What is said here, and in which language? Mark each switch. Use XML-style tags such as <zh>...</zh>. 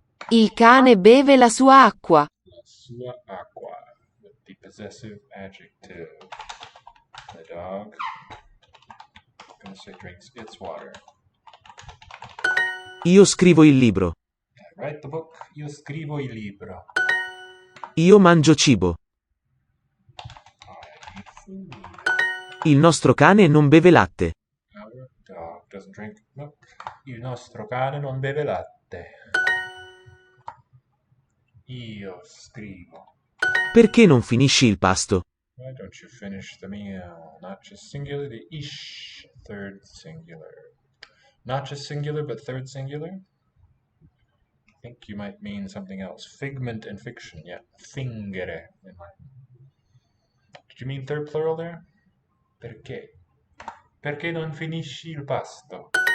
<it>Il cane beve la sua acqua. La sua acqua,</it> <en>with the possessive adjective. The dog, I'm going to say drinks its water.</en> <it>Io scrivo il libro.</it> <en>I write the book.</en> <it>Io scrivo il libro. Io mangio cibo.</it> <en>I eat food.</en> <it>Il nostro cane non beve latte.</it> <en>Our dog doesn't drink milk.</en> <it>Il nostro cane non beve latte. Io scrivo. Perché non finisci il pasto?</it> <en>Why don't you finish the meal? Not just singular, the ish, third singular. Not just singular, but third singular? I think you might mean something else. Figment and fiction, yeah. Fingere. Did you mean third plural there?</en> <it>Perché? Perché non finisci il pasto?</it>